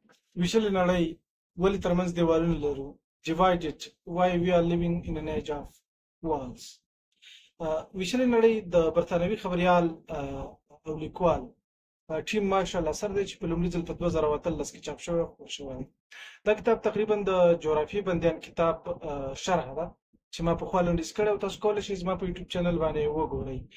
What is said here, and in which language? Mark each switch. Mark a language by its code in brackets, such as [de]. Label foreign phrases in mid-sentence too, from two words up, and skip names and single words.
[ps] ویشلې نړۍ ولې ترمنځ دیوالونه لرو؟ [en] Divided, why we are living in an age of walls. [ps] ویشلې نړۍ د برتانوي خبریال او لیکوال ټیم مارشل اثر دی چې په لومړي ځل په 2013 کې چاپ شوی خپور شوی دی. دا کتاب تقریبا د جغرافیې بندیان کتاب شرح ده چې ما پخوا لنډیز کړی او تاسو کولی شئ زما په یوټیوب چینل باندې وګورئ.